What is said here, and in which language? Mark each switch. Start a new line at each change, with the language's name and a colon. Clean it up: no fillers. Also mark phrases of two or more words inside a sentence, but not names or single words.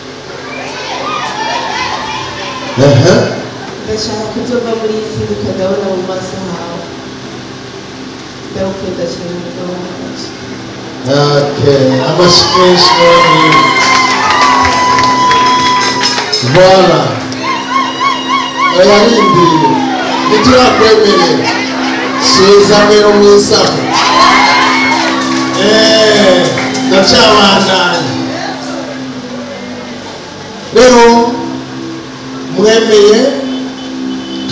Rundi: ndashaka kuzova muri iyi si ukadabona mu maso hawe. ndagukunda cyane mugabo wanjye. Okay, amashimwe. Voilà. Ayarindiriye ntiturakwemerera subiza mbere umwisaho. Ndacyabandanya rero mwemeye